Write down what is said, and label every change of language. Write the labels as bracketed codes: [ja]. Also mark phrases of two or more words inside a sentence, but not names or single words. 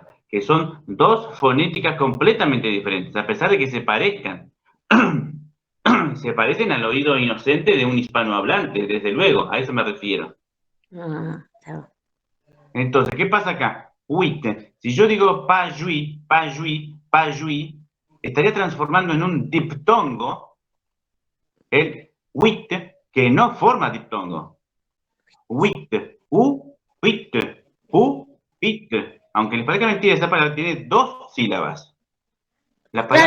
[es] Que son dos fonéticas completamente diferentes, a pesar de que se parezcan. Se parecen al oído inocente de un hispanohablante, desde luego, a eso me refiero. Claro. Entonces, ¿qué pasa acá? Wit. Si yo digo [fr] pas jouy, pas jouy, pas jouy, [es] estaría transformando en un diptongo el wit, que no forma diptongo. [fr] Wit, wit, wit. [es] Aunque les parezca mentira, esa palabra tiene dos sílabas. La palabra